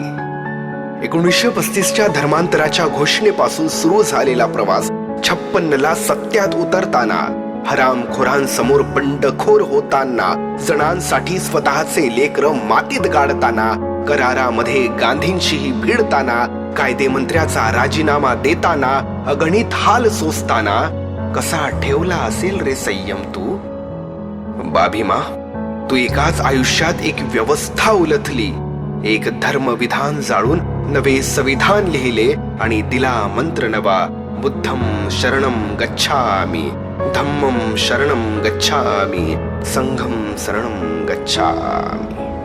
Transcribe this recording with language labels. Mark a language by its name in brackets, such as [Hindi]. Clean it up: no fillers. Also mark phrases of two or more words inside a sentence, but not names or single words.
[Marathi] 1935च्या धर्मांतराच्या घोषणेपासून सुरू झालेला प्रवास 56ला सत्यात उतरताना, हरामखोरांसमोर बंडखोर होताना, जणांसाठी स्वतःचे लेकरं मातीत गाडताना, करारामध्ये गांधींशीही भिडताना, कायदेमंत्र्याचा राजीनामा देताना, अगणित हाल सोसताना कसा ठेवला असेल रे संयम तू? बाभीमा, तू एकाच आयुष्यात एक व्यवस्था उलथली, एक धर्मविधान जाळून नवे संविधान लिहिले आणि दिला मंत्र नवा, [Pali] बुद्धम शरणम गच्छामि, धम्मम शरणम गच्छामि, संघम शरणम गच्छामि.